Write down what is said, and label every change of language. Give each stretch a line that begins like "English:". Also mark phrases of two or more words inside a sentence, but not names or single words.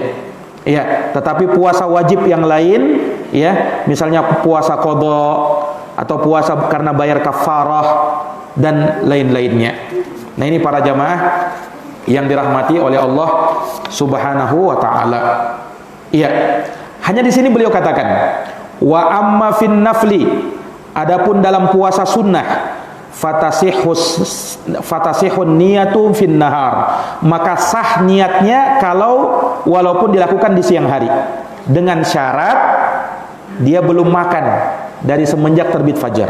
Indonesian: Ya, tetapi puasa wajib yang lain, ya, misalnya puasa qadha atau puasa karena bayar kafarah dan lain-lainnya. Nah, ini para jamaah yang dirahmati oleh Allah
Arabic: سبحانه وتعالى.
Indonesian: Iya, hanya di sini beliau katakan,
Arabic: وأما في النفل,
Indonesian: adapun dalam puasa sunnah,
Arabic: فتصح النية في النهار,
Indonesian: maka sah niatnya kalau walaupun dilakukan di siang hari, dengan syarat dia belum makan dari semenjak terbit fajar.